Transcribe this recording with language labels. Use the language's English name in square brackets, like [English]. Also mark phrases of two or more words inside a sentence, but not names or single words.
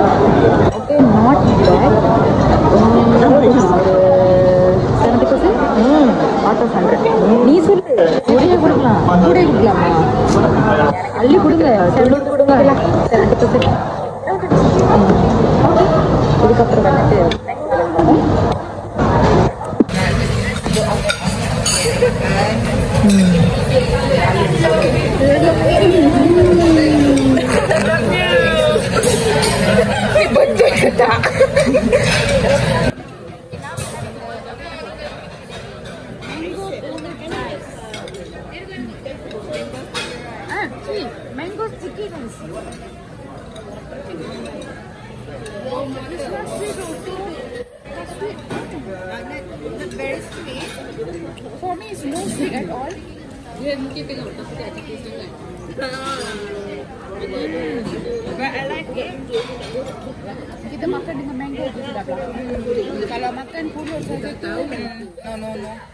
[English] Okay, not bad. 70% out of 100. [Tamil] நீ சொல்லு, கூடயே கொடுக்கலாமா? அள்ளி கொடுங்க, 70 கொடுங்க. 70%. இதுக்கப்புறம் வந்துட்டு [Malay] betul ke tak? [English] Mango sticky rice. It's not sweet also. Not sweet. Not very sweet. For me, it's no sweet at all. You are keeping out of that. But I like it. [Malay] Kita makan dengan mango je sudah. Kalau makan pulur saja tu, no.